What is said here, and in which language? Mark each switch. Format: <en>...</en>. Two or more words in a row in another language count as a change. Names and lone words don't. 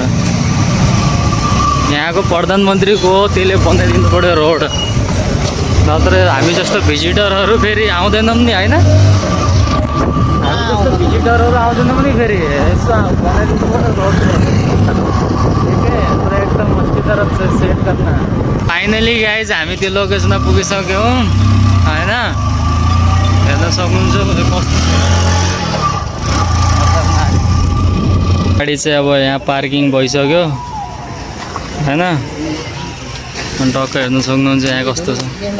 <ne>यहाँको प्रधानमन्त्रीको हो, त्यसले बनाइदिनु पऱ्यो रोड। नत्र हामी जस्तो भिजिटरहरू फेरि आउँदैनौँ नि होइन। हामी जस्तो भिजिटरहरू आउँदैनौँ नि फेरि। यसो बनाइदिनु पऱ्यो रोड।</ne> <hi>एकदम मस्ती तरफ से सेट करना।</hi> <en>finally guys</en> <ne>हामी त्यो लोकेसनमा पुगिसक्यौँ होइन। हेर्न सक्नुहुन्छ गाडी चाहिँ अब यहाँ पार्किङ भइसक्यो होइन। अनि टक्क हेर्नु सक्नुहुन्छ यहाँ कस्तो छ।</ne>